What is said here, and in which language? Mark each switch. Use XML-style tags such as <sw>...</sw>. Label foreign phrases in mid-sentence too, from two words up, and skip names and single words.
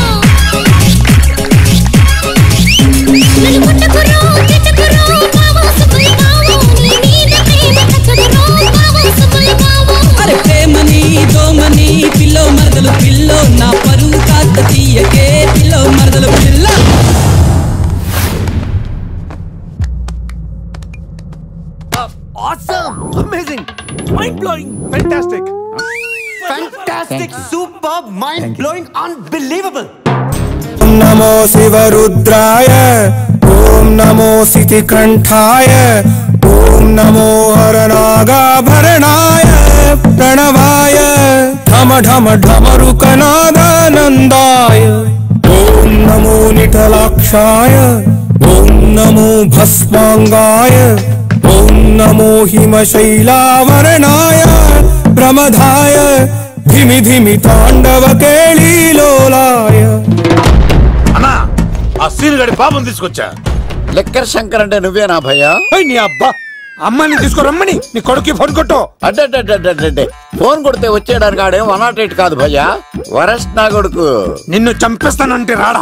<te>నన్ను కొట్టకురో తిట్టకురో బావో సుబ్బుల బావో. నీ మీద ప్రేమ తగ్గదురో బావో సుబ్బుల బావో. అరే ప్రేమని దోమని పిల్లో మరదలు పిల్లో, నా పరువు కాస్త తీయకే పిల్లో మరదలు పిల్ల.</te> <en>Awesome! Amazing! Mind-blowing! Fantastic! Fantastic! Superb! Mind-blowing! Unbelievable!</en> <sa>ॐ नमो शिवरुद्राय, ॐ नमो शितिकण्ठाय, ॐ नमो हरनागाभरणाय, प्रणवाय, धम धम धमरुकनादानन्दाय, ॐ नमो निटलाक्षाय, ॐ नमो भस्माङ्गाय, ॐ नमो हिमशैलावरणाय, प्रमथाय, धिमि धिमि ताण्डव केलिलोलाय.</sa> <te>అన్నా, ఆ సీన్ గడి పాపం తీసుకొచ్చా. లెక్కర్ శంకర్ అంటే నువ్వేనా భయ్యా? నీ అబ్బా, అమ్మని తీసుకురమ్మని నీ కొడుకు ఫోన్ కొట్టు. అడ్డే ఫోన్ కొడితే వచ్చేయడానికి ఆడేం 108 కాదు భయ్యా, వరస్ట్ నా కొడుకు. నిన్ను చంపేస్తానంటే రాడా?</te>